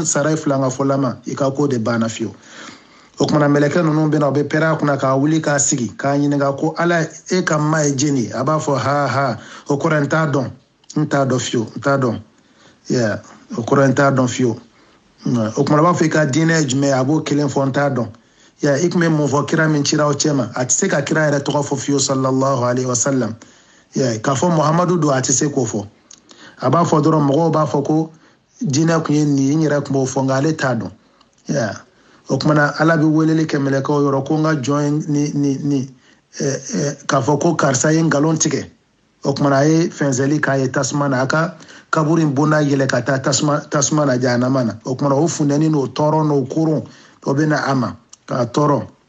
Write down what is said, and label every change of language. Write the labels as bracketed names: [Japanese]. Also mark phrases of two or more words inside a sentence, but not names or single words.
[Bambara] sara i fila ka fɔlama i ka ko de banna fiyewu o kumana mɛlɛkɛ ninnu bɛ na u bɛ pɛrɛn a kunna k'a wuli k'a sigi k'a ɲininka ko ala e ka ma ye jeni a b'a fɔ ha o kɔrɔ n t'a dɔn fiyewu n t'a dɔn yeah o kɔrɔ n t'a dɔn fiyewu o kuma b'a fɔ i ka diinɛ jumɛn a b'o kelen fɔ n t'a dɔn yeah i kun bɛ mun fɔ kira min cira aw cɛ ma a tɛ se ka kira yɛrɛ tɔgɔ fɔ fiyewu [Arabic] صلى الله عليه وسلم [Bambara] yeah k'a fɔ muhamadu don a tɛ se k'o fɔ a b'a fɔ dɔrɔn mɔgɔw b'a fɔ ko diinɛ kun ye nin ye n yɛrɛ kun b'o fɔ nka ale t'a dɔn yeah o kuma na ala bɛ weleli kɛ mɛlɛkɛw yɔrɔ ko n ka jɔn ni k'a fɔ ko karisa ye nkalon tigɛ o kuma na a ye fɛnsɛli k'a ye tasuma na a ka kaburu in bonda yɛlɛ ka taa tasuma na jahanama na o kuma na o funtɛni n'o tɔɔrɔ n'o kurun o bɛ na a ma k'a tɔɔrɔ